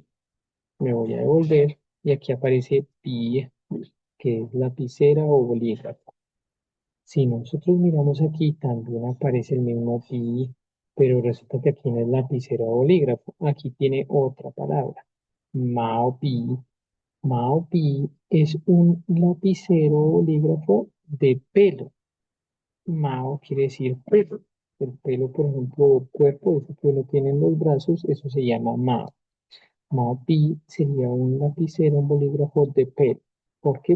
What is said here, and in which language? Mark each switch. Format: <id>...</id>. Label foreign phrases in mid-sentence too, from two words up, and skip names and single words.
<es>Me voy a devolver y aquí aparece pi, que es lapicera o bolígrafo. Si nosotros miramos aquí, también aparece el mismo pi, pero resulta que aquí no es lapicero o bolígrafo. Aquí tiene otra palabra.</es> <zh>毛笔. 毛笔</zh> <es>es un lapicero o bolígrafo de pelo. Mao quiere decir pelo. El pelo, por ejemplo, cuerpo, eso que uno tiene en los brazos, eso se llama Mao.</es> <zh>毛笔</zh> <es>sería un lapicero, un bolígrafo de pelo. ¿Por qué?</es>